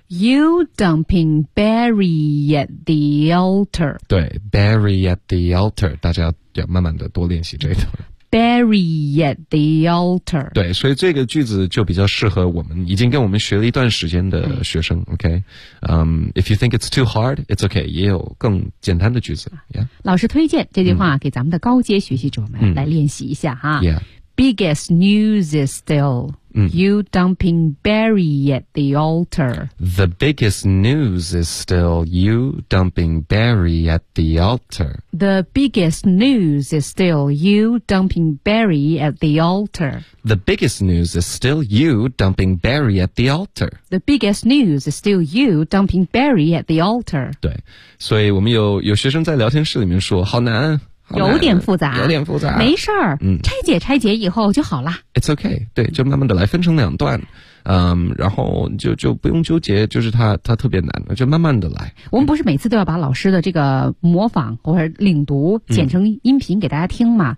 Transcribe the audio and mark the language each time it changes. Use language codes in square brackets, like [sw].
[en] You dumping Barry at the altar. [zh] 对 ， [en] Barry at the altar， [zh] 大家要慢慢的多练习这一段。 [en] bury at the altar. [zh] 对，所以这个句子就比较适合我们已经跟我们学了一段时间的学生。 [en] OK， if you think it's too hard, it's okay. [zh] 也有更简单的句子。Yeah. 老师推荐这句话给咱们的高阶学习者们来练习一下哈。 [en] Yeah. Biggest news is still you dumping berry at the altar. The biggest news is still you dumping berry at the altar. The biggest news is still you dumping berry at the altar. The biggest news is still you dumping berry at the altar. The biggest news is still you dumping berry at the altar. [zh] 对，所以我们有学生在聊天室里面说，好难。有点复杂，有点复杂，没事儿，拆解以后就好了。 [en] It's okay， [zh] 对，就慢慢的来，分成两段，然后就不用纠结，就是它特别难，就慢慢的来。我们不是每次都要把老师的这个模仿或者领读剪成音频给大家听吗？